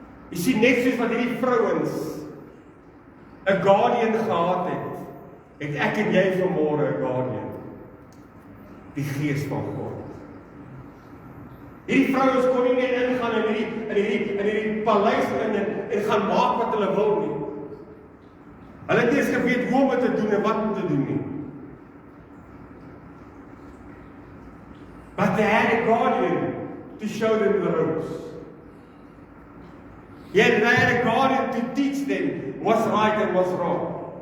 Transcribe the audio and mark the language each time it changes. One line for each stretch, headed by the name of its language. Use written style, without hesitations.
Afrikaans: Jy sien, net soos wat hierdie vrouens 'n guardian gehad het ek en jy vanmôre 'n guardian. Die Gees van God. Hierdie vrouens kon nie net ingaan in hierdie paleis en gaan maak wat hulle wil nie. Hulle het nie eens geweet hoe om dit te doen en wat om te doen nie.
English: But they had a guardian to show them the ropes. Yet they had a guardian to teach them what's right and what's wrong.